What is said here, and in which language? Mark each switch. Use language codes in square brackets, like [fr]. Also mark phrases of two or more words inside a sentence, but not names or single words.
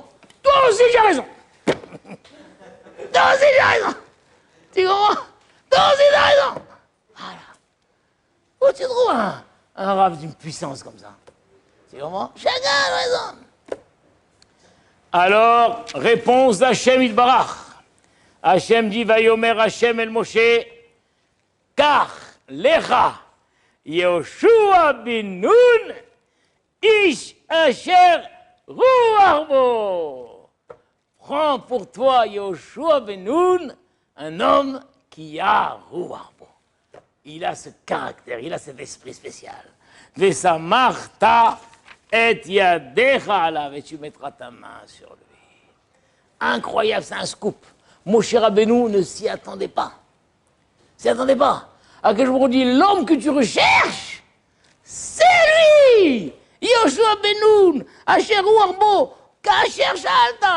[fr] Toi aussi, j'ai raison. Toi aussi, j'ai raison. Tu comprends? Toi aussi, j'ai raison. Voilà. Où tu trouves un Rav d'une puissance comme ça? Tu comprends? Chacun a raison. Alors, réponse d' [he] השם יתברך. Hachem dit, ויאמר השם אל משה, קח לך יהושע בן נון, איש אשר רוח בו. [fr] Prends pour toi Yehoshua ben Nun, un homme qui a [he] רוח בו. [fr] Il a ce caractère, il a cet esprit spécial. [he] וסמכת את ידך עליו, [fr] et tu mettras ta main sur lui. Incroyable, c'est un scoop. Moshe Rabbeinu ne s'y attendait pas. S'y attendait pas. À que je vous dis, l'homme que tu recherches, c'est lui. [he] יהושע בן נון, אשר רוח בו, כאשר שאלת.